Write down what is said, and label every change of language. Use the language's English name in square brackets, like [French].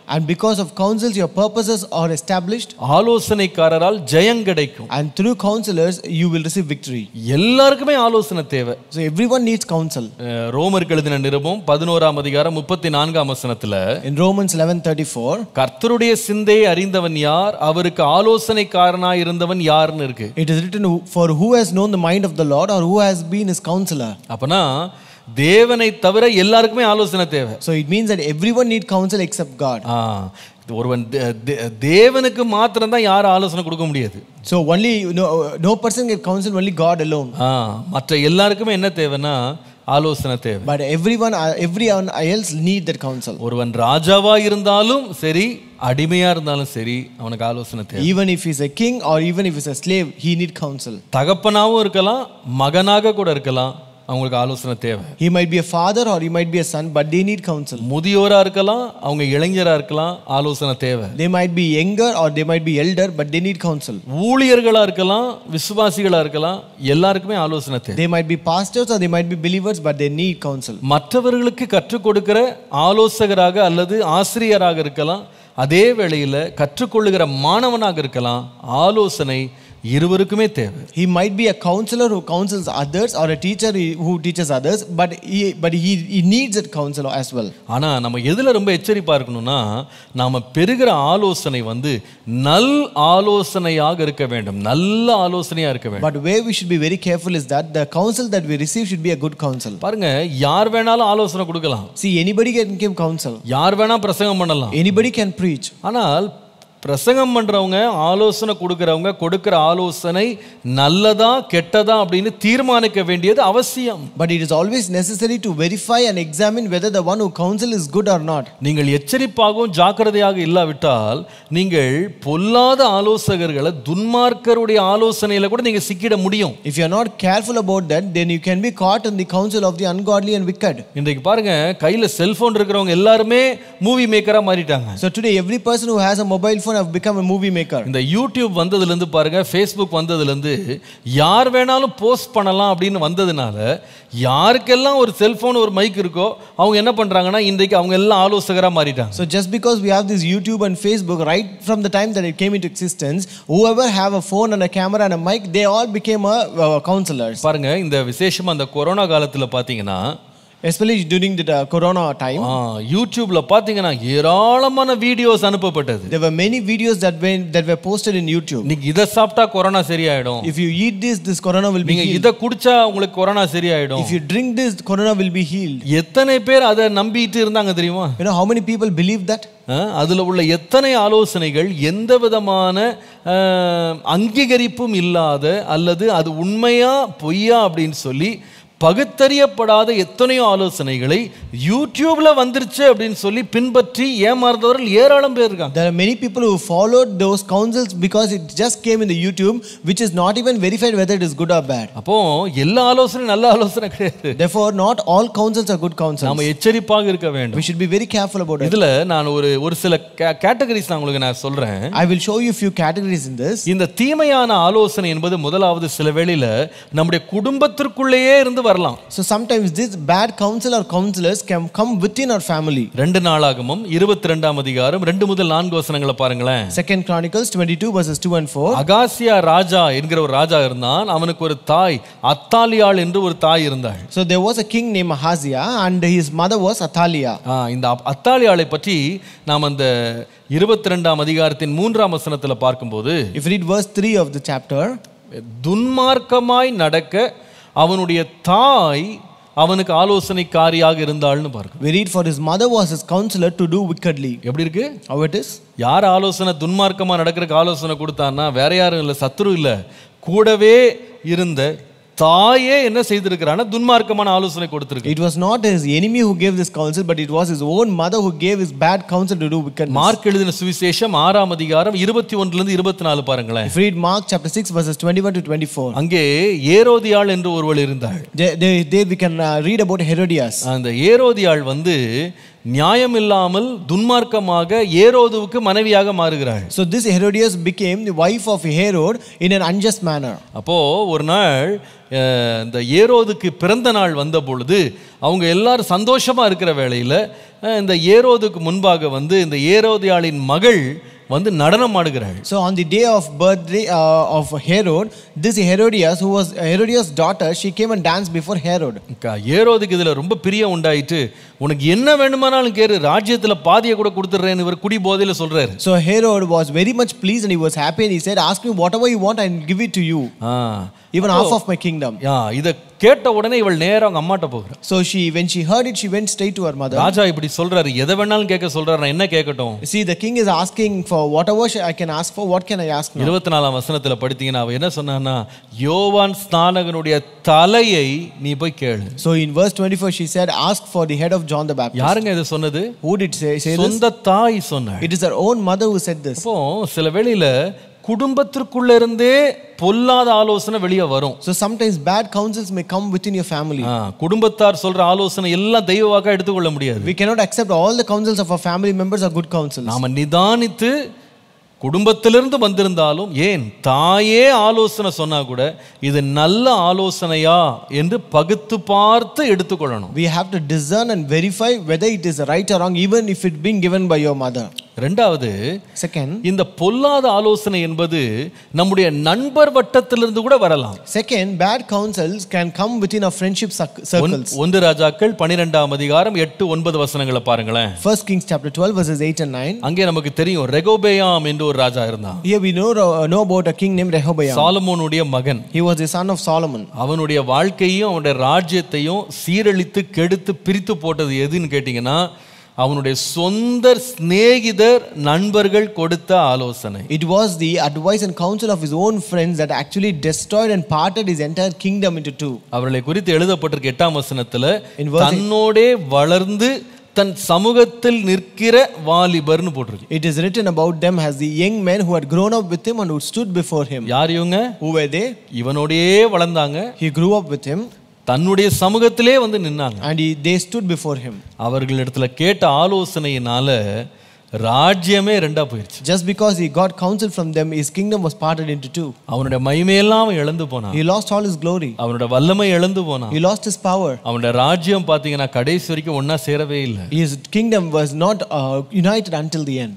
[English] And because of counsels your purposes are established. [Tamil] ஆலோசனைக்காரரால் ஜெயம் கிடைக்கும். [English] And through counselors you will receive victory. [Tamil] எல்லாருக்குமே ஆலோசனை தேவை. [English] So everyone needs counsel. [Tamil] ரோமருக்கு எழுதின நிருபம் 11ஆம் அதிகாரம் 34ஆம் வசனத்துல [English] in Romans 11:34 [Tamil] கர்த்தருடைய சிந்தையை அறிந்தவன் யார், அவருக்கு ஆலோசனைக்காரனாய் இருந்தவன் யார்னு இருக்கு. [English] It is written for who has known the mind of the Lord or who has been his counselor. [Tamil] அப்பனா தேவனை தவிர எல்லாருக்குமே ஆலோசனை தேவை. [English] So it means that everyone need counsel except God. [Tamil] ஒருவன் தேவனுக்கு மாத்திரம் தான் யாரும் ஆலோசனை கொடுக்க முடியாது. [English] So only no person can counsel, only God alone. [Tamil] மற்ற எல்லாருக்குமே என்ன தேவைன்னா ஆலோசனை தேவை. [English] But everyone else need that counsel. [Tamil] ஒருவன் ராஜாவா இருந்தாலும் சரி, அடிமையா இருந்தாலும் சரி, அவனுக்கு ஆலோசனை தேவை. [English] Even if he is a king or even if he is a slave, he need counsel. [Tamil] தகப்பனாவும் இருக்கலாம், மகனாக கூட இருக்கலாம், அவங்களுக்கு ஆலோசனை தேவை. [English] He might be a father or he might be a son, but they need counsel. [Tamil] முதியோரா இருக்கலாம், அவங்க இளைஞரா இருக்கலாம், ஆலோசனை தேவை. [English] They might be younger or they might be elder, but they need counsel. [Tamil] ஊழியர்களா இருக்கலாம், விசுவாசிகளா இருக்கலாம், எல்லாருக்குமே ஆலோசனை தேவை. [English] They might be pastors or they might be believers, but they need counsel. [Tamil] மற்றவர்களுக்கு கற்றுக் கொடுக்கிற ஆலோசகராக அல்லது ஆசிரியராக இருக்கலாம், அதே வேளையில் கற்றுக்கொள்ளுகிற மாணவனாக இருக்கலாம், ஆலோசனை இருவருக்குமே தேவை. [English] He might be a counselor who counsels others or a teacher who teaches others, but he needs that counselor as well. [Tamil] ஆனா நம்ம எதுல ரொம்ப எச்சரிப்பா இருக்கணும்னா, நாம பெறுகிற ஆலோசனை வந்து நல் ஆலோசனையாக இருக்க வேண்டும், நல்ல ஆலோசனையா இருக்க வேண்டும். [English] But where we should be very careful is that the counsel that we receive should be a good counsel. [Tamil] பாருங்க, யார் வேணாலும் ஆலோசனை கொடுக்கலாம், [English] See, anybody can give counsel, [Tamil] யார் வேணா பிரசங்கம் பண்ணலாம். [English] anybody can preach. [Tamil] ஆனால் பிரசங்கம் பண்றவங்க, ஆலோசனை கொடுக்கறவங்க கொடுக்கிற ஆலோசனை நல்லதா கெட்டதா அப்படின்னு தீர்மானிக்க வேண்டியது அவசியம். [English] But it is always necessary to verify and examine whether the one who counsel is good or not. [Tamil] நீங்கள் எச்சரிப்பாகவும் ஜாக்கிரதையாக இல்லாவிட்டால் நீங்கள் பொல்லாத ஆலோசகர்களை, துன்மார்க்கருடைய ஆலோசனையில கூட நீங்க சிக்கிட முடியும். [English] If you are not careful about that, then you can be caught in the counsel of the ungodly and wicked. [Tamil] இன்றைக்கு பாருங்க, கையில செல்போன் இருக்கிறவங்க எல்லாருமே மூவி மேக்கரா மாறிட்டாங்க. [English] So today every person who has a mobile phone have become a movie maker. [Tamil] இந்த YouTube வந்ததுல இருந்து பாருங்க, ஃபேஸ்புக் வந்ததுல இருந்து யார் வேணாலும் போஸ்ட் பண்ணலாம் அப்படின்னு வந்ததுனால, யாருக்கெல்லாம் ஒரு செல்போன் ஒரு மைக் இருக்கோ அவங்க என்ன பண்றாங்கன்னா இன்றைக்கு அவங்க எல்லாம் ஆலோசகரா மாறிட்டாங்க. [English] So just because we have this YouTube and Facebook, right from the time that it came into existence, whoever have a phone and a camera and a mic, they all became counselors. [Tamil] பாருங்க, இந்த விசேஷமா அந்த corona காலத்துல பாத்தீங்கன்னா, [English] especially during the corona time, [Tamil] யூடியூப்ல பாத்தீங்கன்னா ஏராளமான videos அனுப்பப்பட்டது. [English] there were many videos that were posted in YouTube. [Tamil] நீங்க இத சாப்பிட்டா கொரோனா சரியாயிடும், [English] if you eat this corona will be [Tamil] நீங்க [English] healed, [Tamil] இத குடிச்சா உங்களுக்கு கொரோனா சரியாயிடும், [English] if you drink this corona will be healed. [Tamil] எத்தனை பேர் அதை நம்பிட்டு இருந்தாங்க தெரியுமா? [English] You know how many people believe that? [Tamil] அதுல உள்ள எத்தனை ஆலோசனைகள் எந்த விதமான அங்கீகரிப்பும் இல்லாத, அல்லது அது உண்மையா பொய்யா அப்படின்னு சொல்லி பகுத்தறியப்படாத எத்தனையோ ஆலோசனைகளை யூடியூப்ல வந்துருச்சு அப்படின்னு சொல்லி பின்பற்றி ஏமாறுறவர்கள் ஏராளம் பேர் இருக்காங்க. [English] There are many people who followed those counsels because it just came in the YouTube, which is not even verified whether it is good or bad. [Tamil] அப்போ எல்லா ஆலோசனையும் நல்ல ஆலோசனை கிடையாது. [English] Therefore not all counsels are good counsels. [Tamil] நாம எச்சரிப்பாக இருக்க வேண்டும். [English] We should be very careful about it. [Tamil] இதுல நான் ஒரு சில கேட்டகரிஸ் நான் உங்களுக்கு சொல்றேன். [English] I will show you few categories in this. [Tamil] இந்த தீமையான ஆலோசனை என்பது முதலாவது சில வேளையில நம்முடைய குடும்பத்திற்குள்ளேயே இருந்து வரலாம். [English] So sometimes this bad counsel or counselors can come within our family. [Tamil] 2 நாளாகமம் 22ஆம் அதிகாரம் 2 முதல் 4 வசனங்களை பாருங்களேன். [English] 2 Chronicles 22 verses 2 and 4. [Tamil] அகாசியா ராஜா என்கிற ஒரு ராஜா இருந்தான். அவனுக்கு ஒரு தாய் அத்தாலியாள் என்று ஒரு தாய் இருந்தாள். [English] So there was a king named Ahaziah and his mother was Athaliah. [Tamil] இந்த அத்தாலியாளை பற்றி நாம் அந்த 22ஆம் அதிகாரத்தின் 3ஆம் வசனத்துல பார்க்கும்போது, [English] if you read verse 3 of the chapter, [Tamil] துன்மார்க்கமாய் நடக்க அவனுடைய தாய் அவனுக்கு ஆலோசனைக்காரியாக இருந்தாள்னு பாருங்க. [English] we read for his mother was his counselor to do wickedly. [Tamil] எப்படி இருக்கு? [English] How it is? [Tamil] யார் ஆலோசனை துன்மார்க்கமா நடக்கிறதுக்கு ஆலோசனை கொடுத்தான்னா வேற யாரும் இல்லை, சத்துரு இல்லை, கூடவே இருந்த தாயே என்ன செய்திருக்கிறான்னா துன்மார்க்கமான ஆலோசனை கொடுத்திருக்கு. [English] It was not his enemy who gave this counsel, but it was his own mother who gave his bad counsel to do wickedness. [Tamil] Mark எழுதின சுவிசேஷம் 6ஆம் அதிகாரம் 21 லிருந்து 24 பாருங்களேன். [English] If you read Mark chapter 6 verses 21 to 24. [Tamil] அங்கே ஏரோதியாள் என்று ஒருவள் இருந்தாள். [English] There we can read about Herodias. [Tamil] அந்த ஏரோதியாள் வந்து நியாயம் இல்லாமல் துன்மார்க்கமாக ஏரோதுவுக்கு மனைவியாக மாறுகிறாள். [English] So this Herodias became the wife of Herod in an unjust manner. [Tamil] அப்போ ஒரு நாள் இந்த ஏரோதுக்கு பிறந்த நாள் வந்த பொழுது அவங்க எல்லாரும் சந்தோஷமா இருக்கிற வேளையில இந்த ஏரோதுக்கு முன்பாக வந்து இந்த ஏரோதியாளின் மகள் வந்து நடனம் ஆடுகிறாள். [English] So on the day of birthday of Herod, this Herodias, who was Herodias' daughter, she came and danced before Herod. [Tamil] ஏரோதுக்கு இதுல ரொம்ப பிரியம் உண்டாயிட்டு, உனக்கு என்ன வேண்டுமானாலும் கேரு, ராஜ்யத்துல பாதியை கூட கொடுத்துறேன்னு இவர் குடி போதையில சொல்றாரு. [English] So Herod was very much pleased and he was happy and he said, ask me whatever you want, I will give it to you, even half of my kingdom. [Tamil] இத கேட்ட உடனே இவள் நேரா அவங்க அம்மாட்ட போகிறா. [English] So when she heard it, she went straight to her mother. [Tamil] ராஜா இப்படி சொல்றாரு, எதை வேணாலும் கேட்க சொல்றாரு, நான் என்ன கேட்கட்டும்? [English] See, the king is asking for whatever I can ask for. What can I ask now? [Tamil] 24ஆம் வசனத்துல படித்தீங்கன்னா அவ என்ன சொன்னான்னா, யோவான் ஸ்நானகனுடைய தலையை நீ போய் கேளு. [English] So in verse 24 she said, ask for the head of John the Baptist. [Tamil] யாருங்க இது சொன்னது? [English] Who did say this? [Tamil] சொந்த தாய் சொன்னாள். [English] It is her own mother who said this. [Tamil] அப்போ சில வேளையில குடும்பத்திற்குள்ள இருந்தே பொல்லாத ஆலோசனை வெளியே வரும். [English] So sometimes bad counsels may come within your family. [Tamil] குடும்பத்தார் சொல்ற ஆலோசனை எல்லாம் தெய்வ வாக்கா எடுத்துக்கொள்ள முடியாது. [English] We cannot accept all the counsels of our family members are good counsels. [Tamil] நாம நிதானித்து குடும்பத்திலிருந்து வந்திருந்தாலும், ஏன் தாயே ஆலோசனை சொன்னா கூட இது நல்ல ஆலோசனையா என்று பகுத்து பார்த்து எடுத்துக்கொள்ளணும். [English] We have to discern and verify whether it is right or wrong, even if it been given by your mother. [Tamil] ரெண்டாவது, [English] Second, [Tamil] இந்த பொல்லாத ஆலோசனை என்பது நம்முடைய நண்பர் வட்டத்திலிருந்து கூட வரலாம். [English] second, bad counsels can come within our friendship circles. [Tamil] 1 ராஜாக்கள் 12ஆம் அதிகாரம் 8-9 வசனங்களை பாருங்களேன். [English] 1 Kings chapter 12 verses 8 and 9. [Tamil] அங்கே நமக்கு தெரியும் ரெகோபெயாம் என்று ஒரு ராஜா இருந்தான். [English] Here we know about a king named Rehoboam. [Tamil] சாலமோனுடைய மகன். [English] He was the son of Solomon. [Tamil] அவனுடைய வாழ்க்கையும் அவனுடைய ராஜ்யத்தையும் சீரழித்து கெடுத்து பிரித்து போட்டது எதுன்னு கேட்டீங்கன்னா அவனுடைய சொந்த சிநேகிதர் நண்பர்கள் கொடுத்த ஆலோசனை. [English] It was the advice and counsel of his own friends that actually destroyed and parted his entire kingdom into two. [Tamil] அவர்களை குறித்து எழுதப்பட்டிருக்க 8ஆம் வசனத்துல தன்னோடே வளர்ந்து தன் சமூகத்தில் நிற்கிற வாலிபர்னு போட்டிருக்கு. [English] It is written about them as the young men who had grown up with him and who stood before him. [Tamil] யார் இவங்க? [English] Who were they? [Tamil] இவனோடே வளர்ந்தாங்க. [English] He grew up with him. [Tamil] தன்னுடைய சமூகத்திலே வந்து நின்னாங்க. [English] And they stood before him. [Tamil] அவர்களிடத்துல கேட்ட ஆலோசனையினால ராஜ்யமே ரெண்டா போயிருச்சு. [English] Just because he got counsel from them, his kingdom was parted into two. [Tamil] அவனுடைய மகிமையெல்லாம் அவன் இழந்து போனான். [English] He lost all his glory. [Tamil] அவனுடைய வல்லமை இழந்து போனான். [English] He lost his power. [Tamil] அவனுடைய ராஜ்யம் பாத்தீங்கன்னா கடைசி வரைக்கும் ஒண்ணா சேரவே இல்லை. [English] His kingdom was not united until the end.